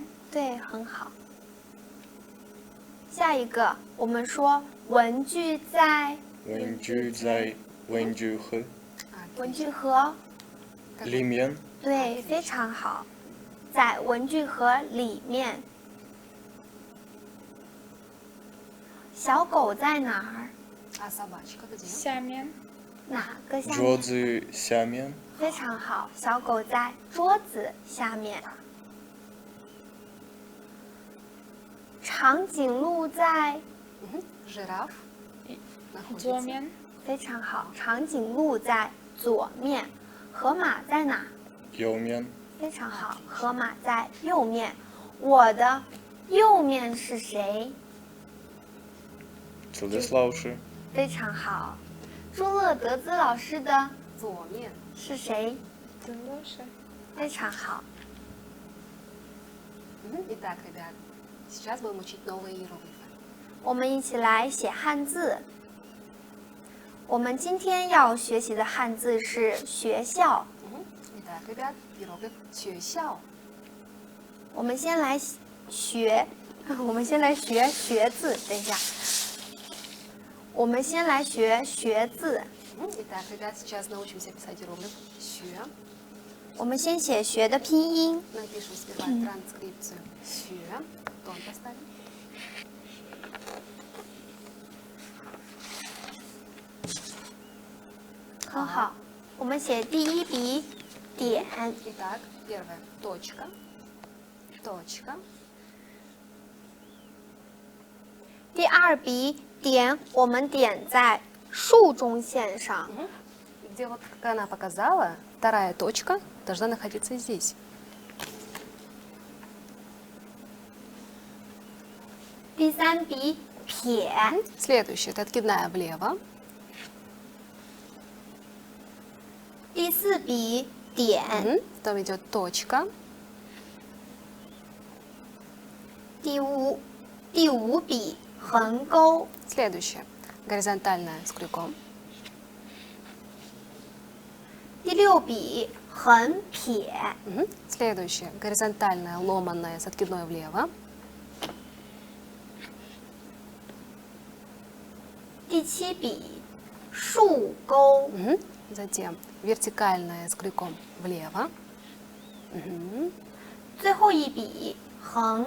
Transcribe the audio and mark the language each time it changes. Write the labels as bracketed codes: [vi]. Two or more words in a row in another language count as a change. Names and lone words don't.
[zh] 对，很好。下一个，我们说文具在文具在文具盒文具盒。里面，对，非常好，在文具盒里面。小狗在哪儿？ [ru] А собачка где? [zh] 下面、哪个下桌面？子下面，非常好，小狗在桌子下面。长颈鹿在， [ru] Жираф [zh] 左 [ru] находится [zh] 面、非常好，长颈鹿在左面。河马在哪？右面，非常好，河马在右面。我的右面是谁？这里是老师，非常好。朱乐德兹老师的左面. 是谁？这老师。非常好。 [ru] Итак, ребят, сейчас будем учить новые иероглифы. [zh] 我们一起来写汉字。我们今天要学习的汉字是学校。 [ru] Итак, ребят, иероглиф 学校. [zh] 我们先来学，我们先来学学字。等一下，我们先来学学字。 [ru] Итак, ребят, сейчас научимся писать иероглиф 学. [zh] 我们先写学的拼音。 [ru] Напишем сперва транскрипцию 学. Тон поставим. [zh] 很好。我们写第一笔点， [ru] Итак, первая точка. Точка. [zh] 第二笔点我们点在竖中线上。 [ru] Где вот как она показала, вторая точка должна находиться здесь. [zh] 第三笔撇， [ru] Следующая, это откидная влево. [zh] 第四笔点， [ru] Потом идет точка. [zh] 第五笔横钩， [ru] Следующая, горизонтальная с крюком. [zh] 第六笔横撇， [ru] Следующая, горизонтальная, ломаная с откидной влево. [zh] 第七笔竖钩， [ru] Затем вертикальная с крюком влево. [zh] 最后一笔横。